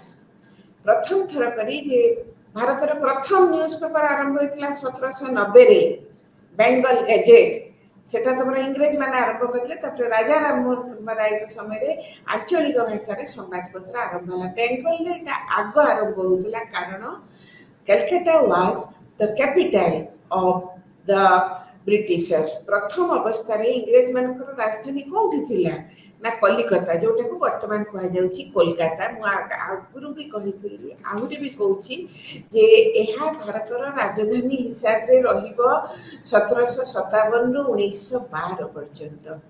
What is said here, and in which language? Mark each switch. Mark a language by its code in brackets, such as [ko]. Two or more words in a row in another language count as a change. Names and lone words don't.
[or] ପ୍ରଥମ ଥର କରି ଯେ ଭାରତର ପ୍ରଥମ ନ୍ୟୁଜ୍ ପେପର ଆରମ୍ଭ ହୋଇଥିଲା 1790ରେ, ବେଙ୍ଗଲ ଗେଜେଟ୍। ସେଟା ତମର ଇଂରେଜ ମାନେ ଆରମ୍ଭ କରିଥିଲେ। ତାପରେ ରାଜା ରାମମୋହନ ରାୟଙ୍କ ସମୟରେ ଆଞ୍ଚଳିକ ଭାଷାରେ ସମ୍ବାଦପତ୍ର ଆରମ୍ଭ ହେଲା। ବେଙ୍ଗଲରେ ଏଟା ଆଗ ଆରମ୍ଭ ହେଉଥିଲା, କାରଣ [en] Calcutta was the capital of the Britishers। [or] ପ୍ରଥମ ଅବସ୍ଥାରେ ଇଂରେଜ ମାନଙ୍କର ରାଜଧାନୀ କୋଉଠି ଥିଲା ନା କଲିକତା, ଯୋଉଟାକୁ ବର୍ତ୍ତମାନ କୁହାଯାଉଛି କୋଲକାତା। ମୁଁ ଆଗରୁ ବି କହିଥିଲି, ଆହୁରି ବି କହୁଛି ଯେ ଏହା ଭାରତର ରାଜଧାନୀ ହିସାବରେ ରହିବ 1757ରୁ 1912 ପର୍ଯ୍ୟନ୍ତ।